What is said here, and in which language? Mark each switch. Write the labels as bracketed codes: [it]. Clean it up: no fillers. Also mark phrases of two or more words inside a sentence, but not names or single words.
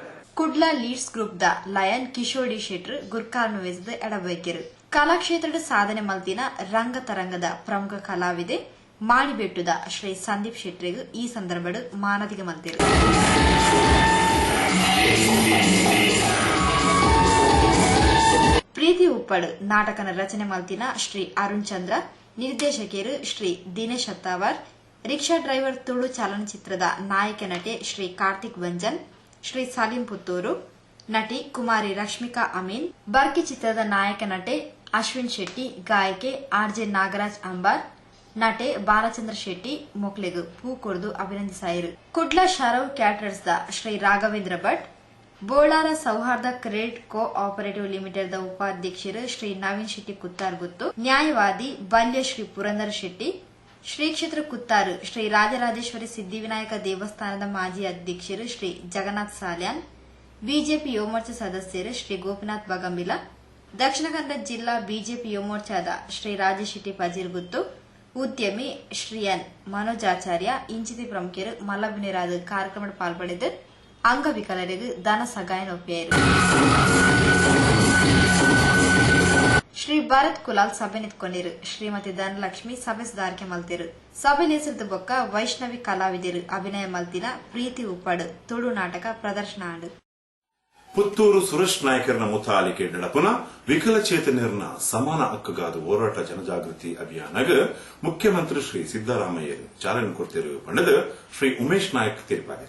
[tcy] ಕುಡ್ಲ ಲೀಡ್ಸ್ ಗ್ರೂಪ್ ದ ಲಯನ್ ಕಿಶೋಡಿ ಶೆಟ್ರ್ ಗುರ್ಕಾರ್ನು ವೆಸದ ಎಡಬೈಕೆರು ಕಲಾಕ್ಷೇತ್ರದ ಸಾಧನೆ ಮಲ್ತಿನ ರಂಗತರಂಗದ ಪ್ರಮುಖ ಕಲಾವಿದೆ ಮಾಣಿಬೆಟ್ಟುದ ಶ್ರೀ ಸಂದೀಪ್ ಶೆಟ್ರಿಗೂ ಈ ಸಂದರ್ಭಡು ಮಾನದಿಗೆ ಮಲ್ತಿರು. ಪ್ರೀತಿ ಉಪ್ಪಡು ನಾಟಕನ ರಚನೆ ಮಲ್ತಿನ ಶ್ರೀ ಅರುಣ್ ಚಂದ್ರ, ನಿರ್ದೇಶಕರು ಶ್ರೀ ದಿನೇಶ್ ಅತ್ತಾವರ್, ರಿಕ್ಷಾ ಡ್ರೈವರ್ ತುಳು ಚಲನಚಿತ್ರದ ನಾಯಕ ನಟಿ ಶ್ರೀ ಕಾರ್ತಿಕ್ ಬಂಜನ್, ಶ್ರೀ ಸಲೀಂ ಪುತ್ತೂರು, ನಟಿ ಕುಮಾರಿ ರಶ್ಮಿಕಾ ಅಮೀನ್, ಬರ್ಕಿ ಚಿತ್ರದ ನಾಯಕ ನಟಿ ಅಶ್ವಿನ್ ಶೆಟ್ಟಿ, ಗಾಯಕಿ ಆರ್ಜೆ ನಾಗರಾಜ್ ಅಂಬಾರ್, ನಟೆ ಬಾಲಚಂದ್ರ ಶೆಟ್ಟಿ ಮೊಕ್ಲೆಗ್ ಪೂ ಕೊಡ್ದು ಅಭಿನಂದಿಸಾಯಿರು. ಕುಡ್ಲ ಶರವ್ ಕ್ಯಾಟರರ್ಸ್ ದ ಶ್ರೀ ರಾಘವೇಂದ್ರ ಭಟ್, ಬೋಳಾರ ಸೌಹಾರ್ದ ಕ್ರೆಡಿಟ್ ಕೋ ಆಪರೇಟಿವ್ ಲಿಮಿಟೆಡ್ ದ ಉಪಾಧ್ಯಕ್ಷರು ಶ್ರೀ ನವೀನ್ ಶೆಟ್ಟಿ ಕುತ್ತಾರ್ ಗುತ್ತು, ನ್ಯಾಯವಾದಿ ಬಲ್ಯ ಶ್ರೀ ಪುರಂದರ ಶೆಟ್ಟಿ, ಶ್ರೀ ಕ್ಷೇತ್ರ ಕುತ್ತಾರು ಶ್ರೀ ರಾಜರಾಜೇಶ್ವರಿ ಸಿದ್ಧಿವಿನಾಯಕ ದೇವಸ್ಥಾನದ ಮಾಜಿ ಅಧ್ಯಕ್ಷರು ಶ್ರೀ ಜಗನ್ನಾಥ್ ಸಾಲ್ಯಾನ್, ಬಿಜೆಪಿ ಯುವಮೋರ್ಚಾ ಸದಸ್ಯರು ಶ್ರೀ ಗೋಪಿನಾಥ್ ಬಗಂಬಿಲ, ದಕ್ಷಿಣ ಕನ್ನಡ ಜಿಲ್ಲಾ ಬಿಜೆಪಿ ಯುವಮೋರ್ಚಾದ ಶ್ರೀ ರಾಜೇಶ್ ಶೆಟ್ಟಿ ಪಜೀರ್ಗುತ್ತು, ಉದ್ಯಮಿ ಶ್ರೀ ಎನ್ ಮನೋಜಾಚಾರ್ಯ ಇಂಚಿತಿ ಪ್ರಮುಖರು ಮಲ್ಲಬಿನಿರಾದ ಕಾರ್ಯಕ್ರಮ ಪಾಲ್ಪಡಿದ್ದು ಅಂಗವಿಕಲರಿಗೆ ಧನ ಸಹಾಯ ಒಪ್ಪಿಯಾರು. ಶ್ರೀ ಭರತ್ ಕುಲಾಲ್ ಸಭೆ ನಿಂತ್ಕೊಂಡಿರು. ಶ್ರೀಮತಿ ಧನಲಕ್ಷ್ಮಿ ಸಭೆ ಸುಧಾರಿಕೆ ಮಲ್ತಿರು. ಸಭೆ ನೇಸರದ ಬೊಕ್ಕ ವೈಷ್ಣವಿ ಕಲಾವಿದರು ಅಭಿನಯ ಮಲ್ತಿನ ಪ್ರೀತಿ ಉಪ್ಪಡು ತುಳು ನಾಟಕ ಪ್ರದರ್ಶನ ಆಡು. ಪುತ್ತೂರು ಸುರೇಶ್ ನಾಯ್ಕರ್ನ ಮುತಾಲಿಕೆ ನಡಪುನ ವಿಕಲಚೇತನರ್ನ ಸಮಾನ ಹಕ್ಕುಗಾದ ಹೋರಾಟ ಜನಜಾಗೃತಿ ಅಭಿಯಾನಗ ಮುಖ್ಯಮಂತ್ರಿ ಶ್ರೀ ಸಿದ್ದರಾಮಯ್ಯ ಚಾಲನೆ ಕೊಡ್ತಿರು ಪಂಡದ ಶ್ರೀ ಉಮೇಶ್ ನಾಯ್ಕ್ ತೀರ್ಪಾದರು.